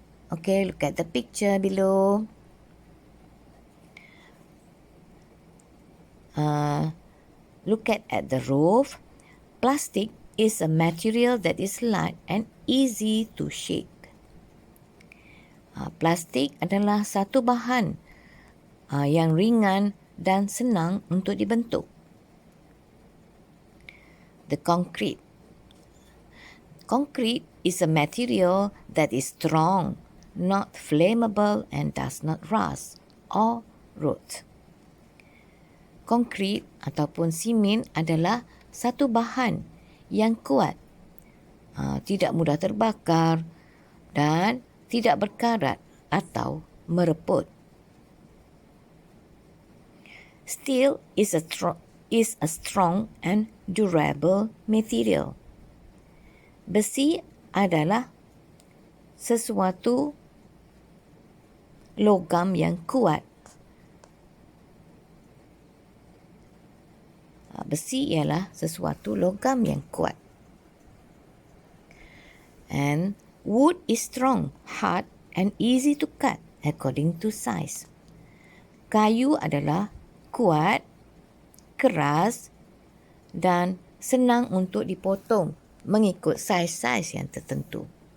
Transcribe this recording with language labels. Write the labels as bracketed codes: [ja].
[en] Okay, look at the picture below. Look at the roof. Plastic is a material that is light and easy to shake. [ms] Plastik adalah satu bahan yang ringan dan senang untuk dibentuk. [en] The concrete. Concrete is a material that is strong, not flammable and does not rust or rot. [ms] Konkrit ataupun simen adalah satu bahan yang kuat, tidak mudah terbakar dan tidak berkarat atau mereput. [en] Steel is a strong and durable material. [ms] Besi adalah sesuatu logam yang kuat. Besi ialah sesuatu logam yang kuat. [en] And wood is strong, hard and easy to cut according to size. [ms] Kayu adalah kuat, keras dan senang untuk dipotong mengikut saiz-saiz yang tertentu.